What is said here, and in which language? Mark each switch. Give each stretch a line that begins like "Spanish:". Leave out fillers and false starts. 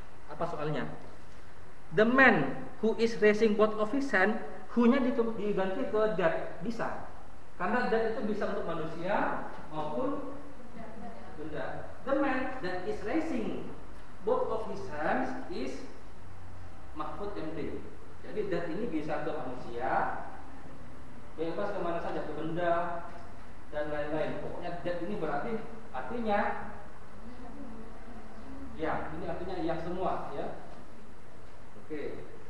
Indonesian: Apa soalnya?
English: The man who is raising both of his hands
Indonesian: who-nya diganti ke that, bisa. Karena that itu bisa untuk manusia maupun benda.
English: The man that is raising both of his hands is Mahfud MD.
Indonesian: Jadi that ini bisa ke manusia, bebas kemana saja, ke benda dan lain-lain. Pokoknya that ini berarti artinya ya, ini artinya yang semua ya. Oke.